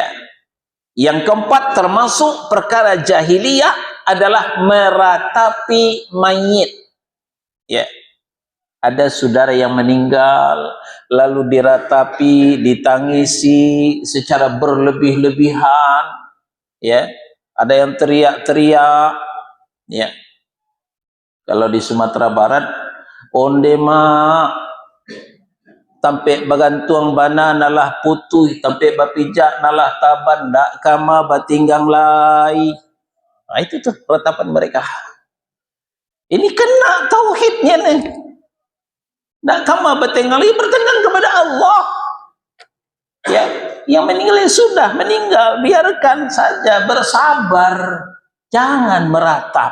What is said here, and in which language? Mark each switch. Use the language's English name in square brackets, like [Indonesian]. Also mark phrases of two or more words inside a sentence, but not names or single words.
[Indonesian] Yang keempat termasuk perkara jahiliyah adalah meratapi mayit. Ya. Ada saudara yang meninggal lalu diratapi, ditangisi secara berlebih-lebihan, ya. Ada yang teriak-teriak, ya. [Minangkabau] Kalau di Sumatera Barat, onde ma tampe bagantuang bana nalah putih, tampe bapijak nalah taban, dak kama batinggang lai. [Indonesian] Nah, itu tuh ratapan mereka. Ini kena tauhidnya nih. [Minangkabau] Dak kama batinggang lai, [Indonesian] bertenggang kepada Allah. Ya, Yang meninggal ya sudah meninggal, biarkan saja, bersabar, jangan meratap.